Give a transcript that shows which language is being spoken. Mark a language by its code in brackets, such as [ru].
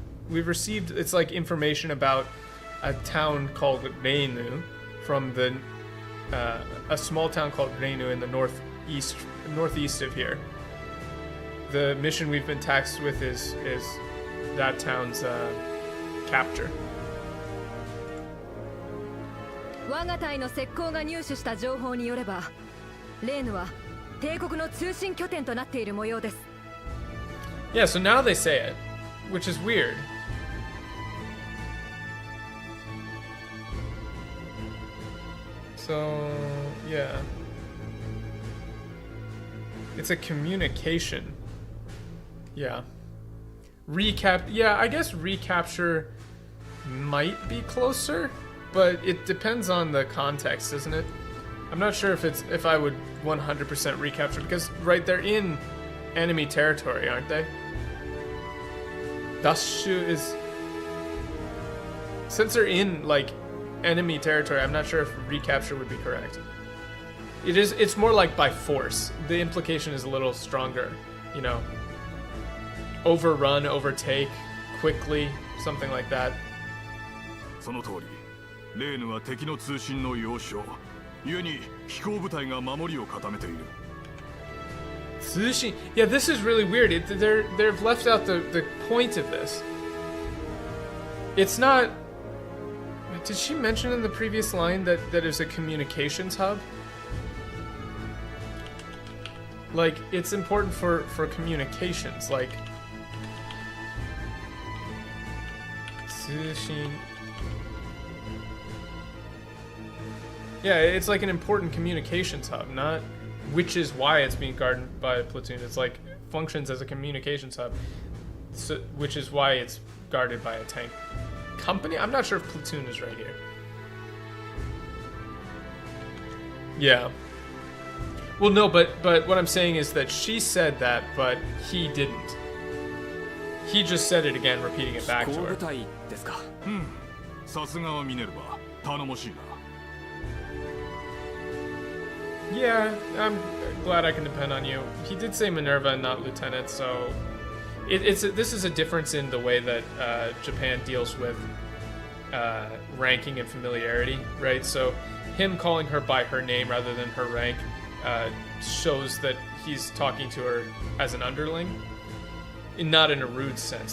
[en] We've received, it's like information about a town called Reinu from a small town called Reinu in the northeast of here. The mission we've been tasked with is that town's capture. [ja] 我が隊の石膏が入手した情報によれば、レーヌは帝国の通信拠点となっている模様です。 [en] Yeah, so now they say it, which is weird. So, yeah. It's a communication. Yeah. Yeah, I guess recapture might be closer, but it depends on the context, isn't it? I'm not sure if I would 100% recapture, because right, they're in enemy territory, aren't they? Dashu is, since they're in like enemy territory. I'm not sure if recapture would be correct. It's more like by force. The implication is a little stronger, you know. Overrun, overtake, quickly, something like that. [ja] その通り、レーヌは敵の通信の要衝、故に飛行部隊が守りを固めている。 Tsushin. [en] Yeah, this is really weird. They've left out the point of this. It's not. Did she mention in the previous line that it's a communications hub? Like, it's important for communications. Like, Tsushin. Yeah, it's like an important communications hub, not which is why it's being guarded by a platoon. It's like functions as a communications hub, so, which is why it's guarded by a tank company. I'm not sure if platoon is right here. Yeah. Well, no, but what I'm saying is that she said that, but he didn't. He just said it again, repeating it back to her. [ja] さすがはミネルヴァ、頼もしいな。 [en] Yeah, I'm glad I can depend on you. He did say Minerva and not Lieutenant, so this is a difference in the way that Japan deals with ranking and familiarity, right? So him calling her by her name rather than her rank shows that he's talking to her as an underling, not in a rude sense.